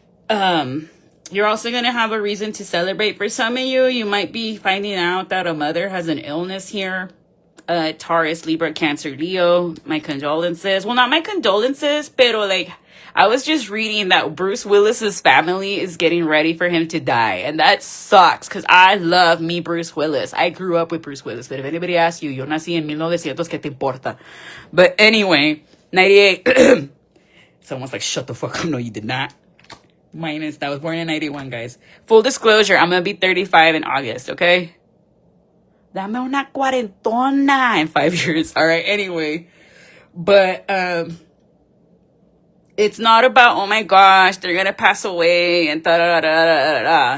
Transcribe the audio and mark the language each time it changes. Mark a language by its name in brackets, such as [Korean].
[English] You're also going to have a reason to celebrate. For some of you, you might be finding out that a mother has an illness here. Taurus, Libra, Cancer, Leo. My condolences. Well, not my condolences, pero like, I was just reading that Bruce Willis's family is getting ready for him to die. And that sucks, because I love me Bruce Willis. I grew up with Bruce Willis. But if anybody asks you, [Spanish] yo nací en 1900, ¿qué te importa? [English] But anyway, 98. Someone's like, shut the fuck up. No, you did not. Minus, I was born in 91, guys. Full disclosure, I'm gonna be 35 in August, okay? [Spanish] Dame una cuarentona [English] in 5 years. All right, anyway. But, it's not about, oh my gosh, they're gonna pass away and da-da-da-da-da-da.